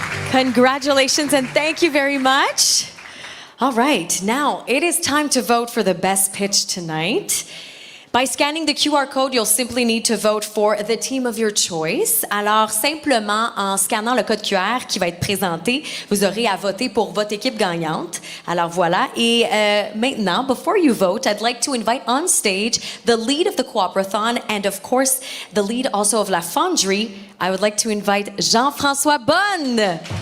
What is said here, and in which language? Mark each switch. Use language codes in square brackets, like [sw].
[en] Congratulations and thank you very much. All right, now it is time to vote for the best pitch tonight. By scanning the QR code, you'll simply need to vote for the team of your choice. [fr] Alors, simplement, en scannant le code QR qui va être présenté, vous aurez à voter pour votre équipe gagnante. Alors, voilà. Et maintenant, [en] before you vote, I'd like to invite on stage the lead of the Coopérathon and, of course, the lead also of La Fonderie. I would like to invite Jean-François Bonne.